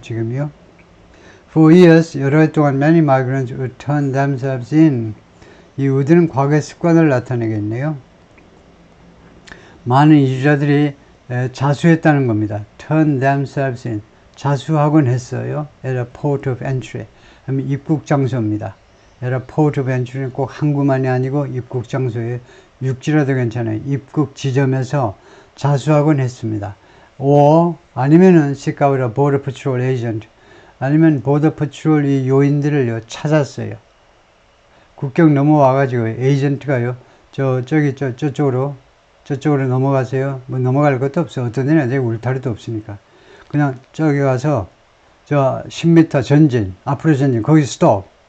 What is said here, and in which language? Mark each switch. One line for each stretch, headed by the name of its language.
Korean: 지금요.
English: For years,
Korean: 여러 해 동안
English: many migrants would turn themselves in.
Korean: 이 would는 과거의 습관을 나타내겠네요. 많은 이주자들이 자수했다는 겁니다.
English: turn themselves in.
Korean: 자수하곤 했어요.
English: at a port of entry.
Korean: 하면 입국 장소입니다.
English: at a port of entry
Korean: 는 꼭 항구만이 아니고 입국 장소에 육지라도 괜찮아요. 입국 지점에서 자수하곤 했습니다.
English: or
Korean: 아니면은
English: seek out a border patrol agent.
Korean: 아니면 보더 퍼트롤 이 요인들을요 찾았어요. 국경 넘어와가지고 에이전트가요 저쪽으로 넘어가세요. 뭐 넘어갈 것도 없어. 어떤 데는 아직 울타리도 없으니까 그냥 저기 가서 저 10m 전진 앞으로 전진 거기 스톱.